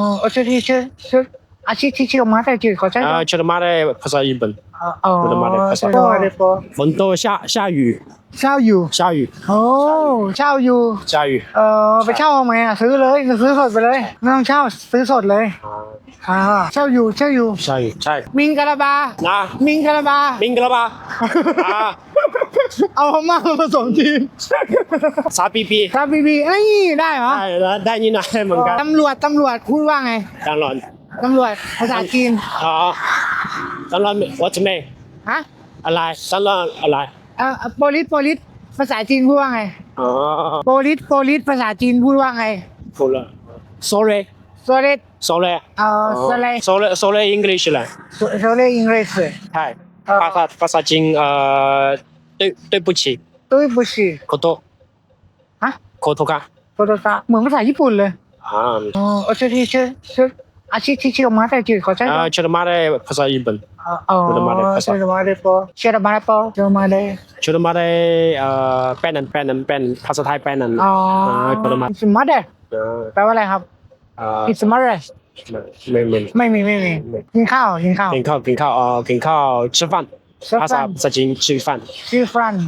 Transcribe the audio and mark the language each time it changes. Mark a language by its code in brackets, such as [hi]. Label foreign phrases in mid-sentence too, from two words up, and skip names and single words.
[zh] 哦，这啊，这个马在这好像这个马来 [th] ภาษาญี่ปุ่น [zh] 哦，我的妈的 [th] ภาษาฝนตก [zh] 下雨 [th] เช่าอยู่โอ้เช่าอยู่ไปเช่าเอาไหมซื้อเลยซื้อสดไปเลยไม่ต้องเช่าซื้อสดเลยเช่าอยู่ ใช่ มิงกะลาบา นะ มิงกะลาบาเอาพม่ามาผสมจีน ซาปี เอ้ยได้เหรอ ได้นี่นะเหมือนกัน ตำรวจพูดว่าไง ตำรวจ ภาษาจีน [en] ตำรวจ what's the name [th] ฮะ อะไรตำรวจอะไร police ภาษาจีนพูดว่าไงpolice ภาษาจีนพูดว่าไง พูดละ [en] sorry English [th] ล่ะ [en] sorry English [th] ใช่ภาษาจีน对不起ขอโทษ ฮะ ขอโทษค่ะ เหมือนภาษาญี่ปุ่นเลย [zh] 这这个马在这好像这个马来 [th] ภาษาญี่ปุ่น [zh] 这个马来 [th] แป้นภาษาไทยแป้น mother แปลว่าอะไรครับ [en] it's mother [th] ไม่มีกินข้าว [zh] 吃饭 [th] ภาษาจีน [zh] 吃饭